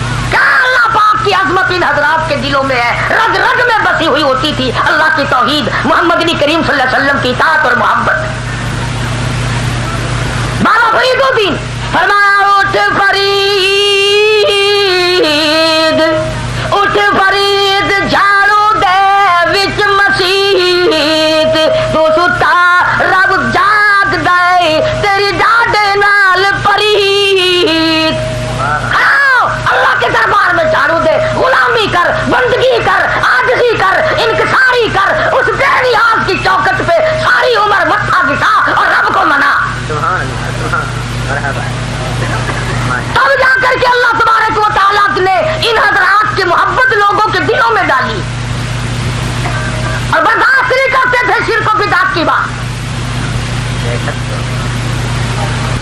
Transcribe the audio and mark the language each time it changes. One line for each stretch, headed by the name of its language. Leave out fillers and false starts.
Urdu: کیا اللہ پاک کی عظمت ان حضرات کے دلوں میں ہے, رگ رگ میں بسی ہوئی ہوتی تھی اللہ کی توحید, محمد کریم صلی اللہ علیہ وسلم کی اطاعت اور محبت. بابا فرید الدین فرمایا,
Punjabi: اٹھ فرید, اٹھ فرید, جھاڑو دے وچ مسیت, تو ستا رب جاگ دے تیری ڈاڈے نال پرید.
Urdu: اللہ کے دربار میں جھاڑو دے, غلامی کر, بندگی کر, عاجزی کر, انکساری کر, اس بے نیاز کی چوکٹ پہ ساری عمر متھا گھسا اور رب کو منا. تب جا کر کے اللہ تبارک و تعالیٰ نے ان حضرات کی محبت لوگوں کے دلوں میں ڈالی, اور برداشت نہیں کرتے تھے شرک و بدعت کی بات.